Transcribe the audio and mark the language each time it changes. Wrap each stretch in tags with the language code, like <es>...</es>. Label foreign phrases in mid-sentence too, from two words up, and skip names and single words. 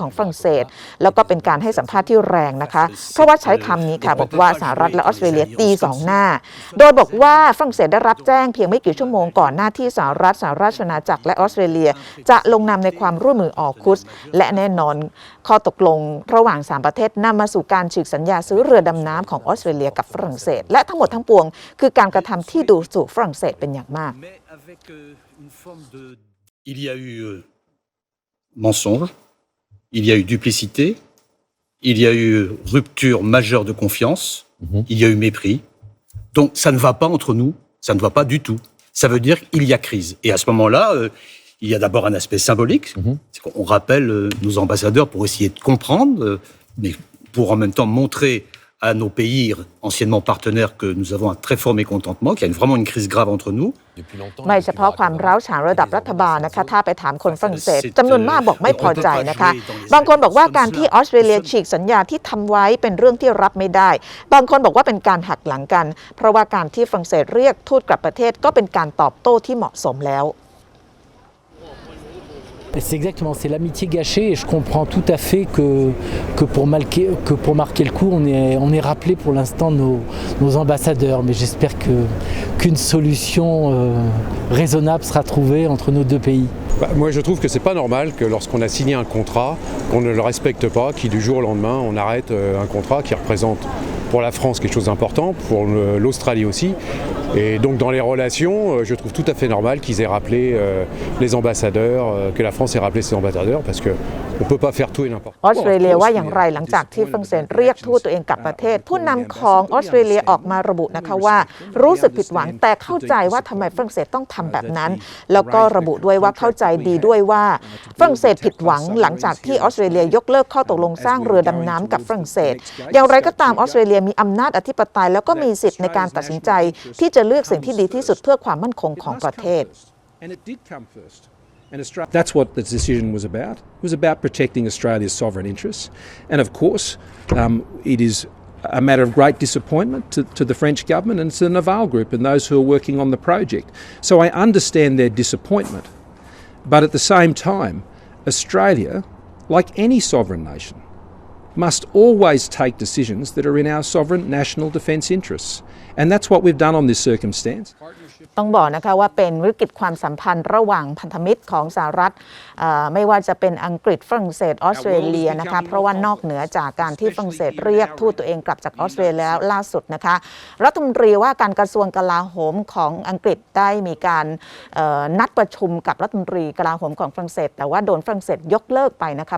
<th>ของฝรั่งเศสแล้วก็เป็นการให้สัมภาษณ์ที่แรงนะคะเพราะว่าใช้คำนี้ค่ะบอกว่าสหรัฐและออสเตรเลียตีสองหน้าโดยบอกว่าฝรั่งเศสได้รับแจ้งเพียงไม่กี่ชั่วโมงก่อนหน้าที่สหรัฐสหราชอาณาจักรและออสเตรเลียจะลงนามในความร่วมมือออคุสและแน่นอนข้อตกลงระหว่าง3ประเทศนำมาสู่การฉีกสัญญาซื้อเรือดำน้ำของออสเตรเลียกับฝรั่งเศสและทั้งหมดทั้งปวงคือการกระทำที่ดูถูกฝรั่งเศสเป็นอย่างมาก</th> <fr>Il y a eu mensonge, il y a eu duplicité, il y a eu rupture majeure de confiance, il y a eu mépris. Donc ça ne va pas entre nous, ça ne va pas du tout. Ça veut dire qu'il y a crise. Et à ce moment-là, il y a d'abord un aspect symbolique. C'est qu'on rappelle nos ambassadeurs pour essayer de comprendre, mais pour en même temps montrer à nos pays anciennement partenaires que nous avons un très fort mécontentement, qu'il y a vraiment une crise grave entre nous.</fr> <th>ไม่เฉพาะความร้าวฉานระดับรัฐบาลนะคะถ้าไปถามคนฝรั่งเศสจำนวนมากบอกไม่พอใจนะคะบางคนบอกว่าการที่ออสเตรเลียฉีกสัญญาที่ทำไว้เป็นเรื่องที่รับไม่ได้บางคนบอกว่าเป็นการหักหลังกันเพราะว่าการที่ฝรั่งเศสเรียกทูตกลับประเทศก็เป็นการตอบโต้ที่เหมาะสมแล้ว</th> <fr>C'est exactement, c'est l'amitié gâchée et je comprends tout à fait que pour marquer le coup, on est rappelé pour l'instant nos ambassadeurs, mais j'espère qu'une solution raisonnable sera trouvée entre nos deux pays. Moi je trouve que c'est pas normal que lorsqu'on a signé un contrat, qu'on ne le respecte pas, qu'il du jour au lendemain on arrête un contrat qui représente pour la France quelque chose d'important, pour l'Australie aussi. Et donc dans les relations, je trouve tout à fait normal qu'ils aient rappelé les ambassadeurs, que la France ait rappelé ses ambassadeurs, parce que on peut pas faire tout et n'importe quoi.</fr> <th>ออสเตรเลียว่าอย่างไรหลังจากที่ฝรั่งเศสเรียกทูตตัวเองกลับประเทศผู้นำของออสเตรเลียออกมาระบุนะคะว่ารู้สึกผิดหวังแต่เข้าใจว่าทำไมฝรั่งเศสต้องทำแบบนั้นแล้วก็ระบุด้วยว่าเข้าใจดีด้วยว่าฝรั่งเศสผิดหวังหลังจากที่ออสเตรเลียยกเลิกข้อตกลงสร้างเรือดำน้ำกับฝรั่งเศสอย่างไรก็ตามออสเตรเลียมีอำนาจอธิปไตยแล้วก็มีสิทธิ์ในการตัดสินใจที่จะเลือกสิ่งที่ดีที่สุดเพื่อความมั่นคงของประเทศ</th> <en>That's what the decision was about. It was about protecting Australia's sovereign interests. And of course, it is a matter of great disappointment to the French government and to the Naval Group and those who are working on the project. So I understand their disappointment. But at the same time, Australia, like any sovereign nation, must always take decisions that are in our sovereign national defence interests. And that's what we've done on this circumstance.</en> <th>ต้องบอกนะคะว่าเป็นวิกฤตความสัมพันธ์ระหว่างพันธมิตรของสหรัฐไม่ว่าจะเป็นอังกฤษฝรั่งเศสออสเตรเลียนะคะเพราะว่านอกเหนือจากการที่ฝรั่งเศสเรียกทูตตัวเองกลับจากออสเตรเลียแล้วล่าสุดนะคะรัฐมนตรีว่าการกระทรวงกลาโหมของอังกฤษได้มีการนัดประชุมกับรัฐมนตรีกลาโหมของฝรั่งเศสแต่ว่าโดนฝรั่งเศสยกเลิกไปนะคะเพ</th>